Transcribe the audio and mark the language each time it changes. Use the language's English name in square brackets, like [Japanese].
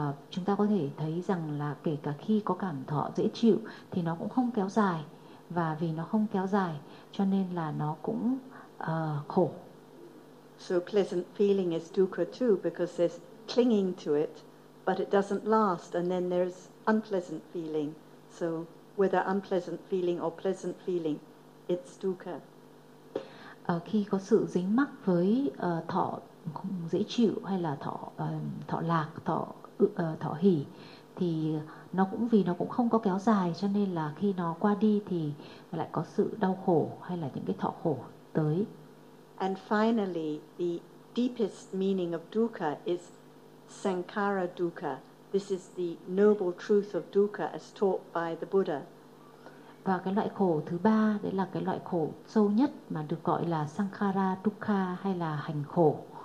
[Vietnamese] Chúng ta có thể thấy rằng là kể cả khi có cảm thọ dễ chịu thì nó cũng không kéo dài, và vì nó không kéo dài cho nên là nó cũng khổ. [English] So pleasant feeling is dukkha too, because there's clinging to it but it doesn't last, and then there's unpleasant feeling. So whether unpleasant feeling or pleasant feeling, it's dukkha. [Vietnamese] Khi có sự dính mắc với thọ không dễ chịu, hay là thọ thọ lạc, thọ hỉ, thì nó cũng vì nó cũng không có kéo dài, cho nên là khi nó qua đi thì lại có sự đau khổ, hay là những cái thọ khổ tới. [English] And finally, the deepest meaning of dukkha is sankhara dukkha. This is the noble truth of dukkha as taught by the Buddha. [Vietnamese] Và cái loại khổ thứ ba đấy là cái loại khổ sâu nhất mà được gọi là sankhara dukkha hay là hành khổ.